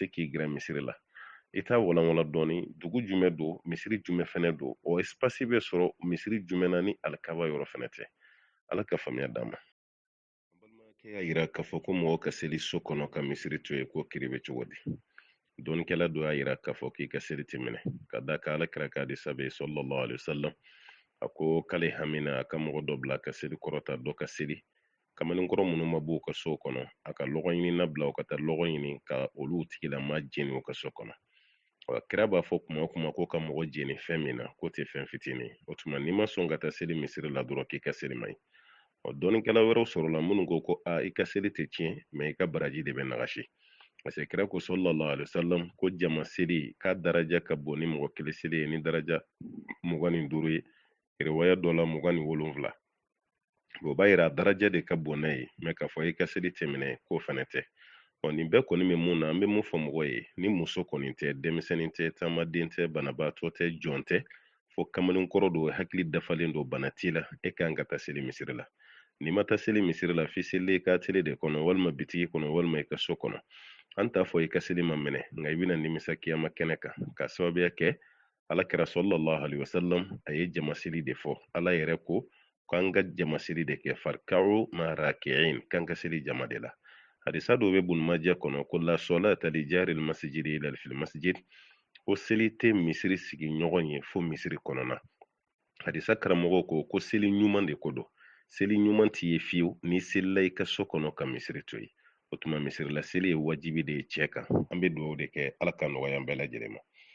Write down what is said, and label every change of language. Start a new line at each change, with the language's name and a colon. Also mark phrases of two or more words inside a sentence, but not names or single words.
Bambara: k'i gɛrɛ misiri la i t'a walanwala dɔɔni dugu jumɛn don misiri jumɛn fɛnɛ don o espace bɛ sɔrɔ misiri jumɛn na ni alikaba yɔrɔ fɛnɛ tɛ ala ka faamuya d'an ma balimakɛ y'a yira k'a fɔ ko mɔgɔ ka seli so kɔnɔ ka misiri to yen ko kiri bɛ cogo di dɔɔnikɛla dɔ y'a yira k'a fɔ k'i ka seli tɛ minɛ ka da kan alakira ka hadisa bɛ
Arabic: صلى الله عليه وسلم
Bambara: a ko k'ale hamina a ka mɔgɔ dɔ bila ka seli kɔrɔta dɔ ka seli kamalenkɔrɔ minnu ma b'u ka so kɔnɔ a ka lɔgɔ ɲini na bila u ka taa lɔgɔ ɲini ka olu tigilama jeni u ka so kɔnɔ kira b'a fɔ kuma o kuma ko ka mɔgɔ jeni fɛn min na k'o tɛ fɛn fitinin o tuma n'i ma sɔn ka taa seli misiri la dɔrɔn k'i ka seli man ɲi dɔɔnikɛla wɛrɛw sɔrɔla minnu ko i ka seli tɛ tiɲɛ mɛ i ka baraji de bɛ nagasi
French: parce que
Bambara: kira ko
Arabic: صلى الله عليه وسلم
Bambara: ko jama seli k'a daraja ka bon ni mɔgɔ kelen seli ye ni daraja 25 ye riwaya dɔ la 27 o b'a yira a daraja de ka bon n'a ye mɛ k'a fɔ i ka seli tɛmɛnɛ k'o fana tɛ nin bɛɛ kɔni bɛ mun na an bɛ mun fɔ mɔgɔ ye ni muso kɔni tɛ denmisɛnnin tɛ taamaden tɛ banabaatɔ tɛ jɔn tɛ fo kamalenkɔrɔ don hakili dafalen don bana t'i la e kan ka taa seli misiri la n'i ma taa seli misiri la f'i selilen i ka tele de kɔnɔ walima bitigi kɔnɔ walima i ka so kɔnɔ an t'a fɔ i ka seli ma minɛ nka i bɛna nimisa kiyama kɛnɛ kan ka sababuya kɛ alakira
Arabic: صلى الله عليه وسلم
Bambara: a ye jamaseli de fɔ ala yɛrɛ ko k'an ka jamaseli de kɛ farikao ma raki'in k'an ka seli jama de la hadisa dɔw bɛ bunumajɛ kɔnɔ ko
Arabic: لا صلاة لجار المسجد إلا في المسجد
Bambara: ko seli tɛ misiri sigi ɲɔgɔn ye fo misiri kɔnɔna hadisa karamɔgɔ ko seli ɲuman de ko don seli ɲuman t'i ye fiyewu ni selila i ka so kɔnɔ ka misiri to yen o tuma misirila seli ye wajibi de ye cɛ kan an bɛ dugawu de kɛ ala ka nɔgɔya an bɛɛ lajɛlen ma